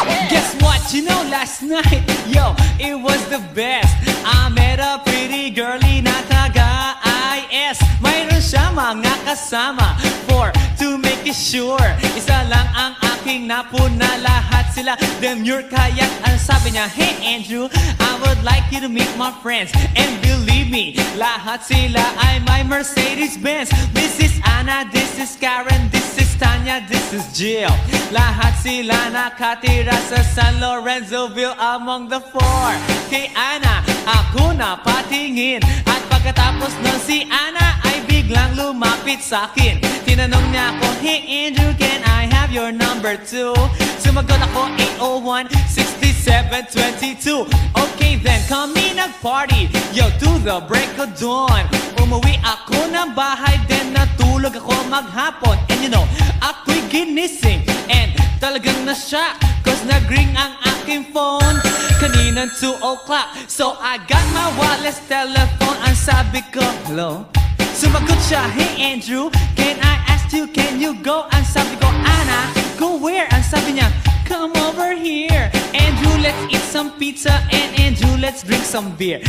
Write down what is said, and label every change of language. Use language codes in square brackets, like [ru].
[en] Guess what? You know, last night, yo, it was the best. I met a pretty girlie [tl] na taga-IS. Mayroon siya mga kasama [en] to make it sure. [tl] Isa lang ang aking napuna, lahat sila demure. Kaya't ang sabi niya, [en] hey Andrew, I would like you to meet my friends. And believe me, [tl] lahat sila ay [en] my Mercedes-Benz. This is Anna, this is Karen, this is Tanya, this is Jill. [tl] Lahat sila nakatira sa San Lorenzoville among the four. Kay Anna, ako na patingin. At pagkatapos nun si Anna ay biglang lumapit sa akin. Tinanong niya ako, [en] hey Andrew, can I have your number too? [tl] Sumagot ako, 801-6722. [en] Okay then, [tl] kami nag-party, [en] yo, to the break of dawn. [tl] Umuwi ako ng bahay, then natulog ako maghapon. [en] And you know, [tl] ako'y ginising, and talagang na-shock. Cause nag-ring ang aking phone kaninang 2 o'clock. [en] So I got my wireless telephone. [tl] Ang sabi ko, [en] hello? [tl] Sumagot siya, [en] hey Andrew, can I ask you, can you go? [tl] Ang sabi ko, [en] Anna, go where? [tl] Ang sabi niya, [en] come over here. Andrew, let's eat some pizza. And Andrew, let's drink some beer.